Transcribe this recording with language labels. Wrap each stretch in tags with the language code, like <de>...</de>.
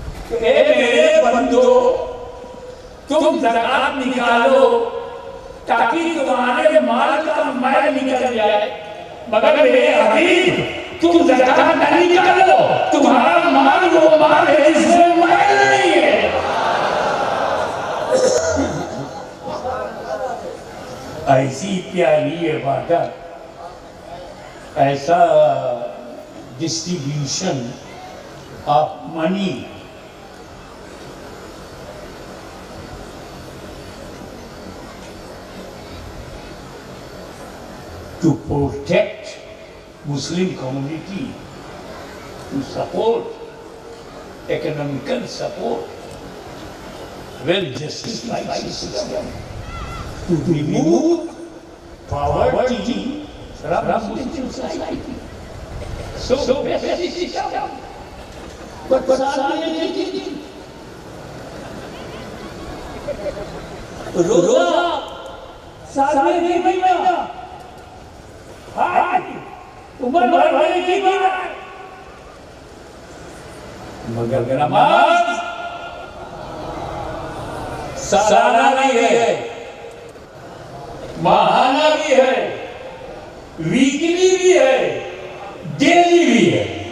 <hi>तो मेरे बंदो, तुम ज़कात निकालो ताकि तुम्हारे माल का मैल निकल जाए, मगर मेरे हबीब तुम ज़कात नहीं निकालो, तुम्हारा माल वो माल है जिसमें मैल नहीं है। ऐसी प्यारी इबादत, ऐसा</hi> <en>Distribution of money to protect Muslim community, to support economical support, well justified system, to remove poverty from Muslim society. So best system.</en> <hi>But रोजा साल में एक महीना, उम्र भर की बात, मगर नमाज सालाना भी है, माहाना भी है, वीकली भी है, डेली भी है।</hi>